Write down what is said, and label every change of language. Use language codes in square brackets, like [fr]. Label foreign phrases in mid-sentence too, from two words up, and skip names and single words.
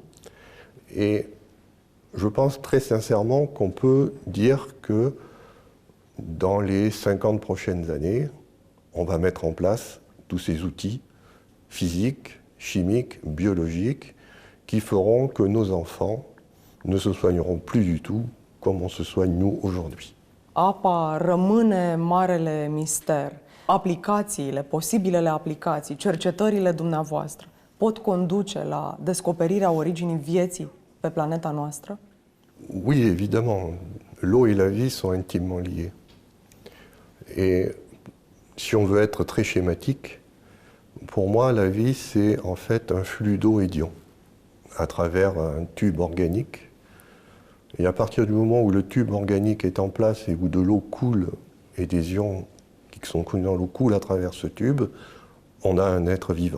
[fr] Et je pense très sincèrement qu'on peut dire que dans les 50 prochaines années, on va mettre en place tous ces outils physiques, chimiques, biologiques qui feront que nos enfants ne se soigneront plus du tout comme on se soigne nous aujourd'hui. [ro] Apa rămâne marele mister. Aplicațiile, posibilele aplicații, cercetările dumneavoastră pot conduce la descoperirea originii vieții pe planeta noastră? [fr] Oui, évidemment. L'eau et la vie sont intimement liées. Et si on veut être très schématique, pour moi, la vie, c'est en fait un flux d'eau et d'ions à travers un tube organique Et à partir du moment où le tube organique est en place et où de l'eau coule et des ions qui sont contenus dans l'eau coulent à travers ce tube, on a un être vivant.